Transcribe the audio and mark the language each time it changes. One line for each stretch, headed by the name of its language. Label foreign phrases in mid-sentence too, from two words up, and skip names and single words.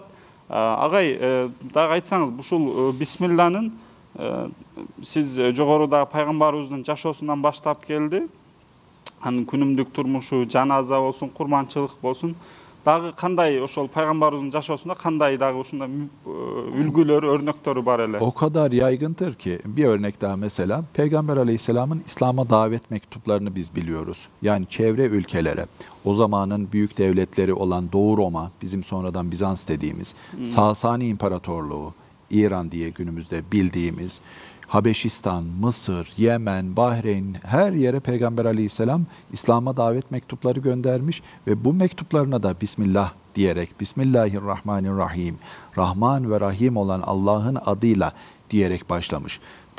Kyrgyz: Агай, дагы айтсаңыз, ушул бисмилланын сиз жогоруда пайгамбарыбыздын жашоосунан баштап келди. Анын күнүмдүк турмушу, жаназа болсун, курманчылык болсун, дагы кандай ошол пайгамбарыбыздын жашоосунда кандай дагы ушундай үлгүлөр, örnekleri бар эле?
Turkish: O kadar yaygındır ki bir örnek daha mesela Peygamber Aleyhisselam'ın İslam'a davet mektuplarını biz biliyoruz. Yani çevre ülkelere, o zamanın büyük devletleri olan Doğu Roma, bizim sonradan Bizans dediğimiz, Sasani İmparatorluğu, İran diye günümüzde bildiğimiz, Habeşistan, Mısır, Yemen, Bahreyn her yere Peygamber Aleyhisselam İslam'a davet mektupları göndermiş ve bu mektuplarına da Bismillah diyerek, Bismillahirrahmanirrahim, Rahman ve Rahim olan Allah'ın adıyla diyerek başlamış.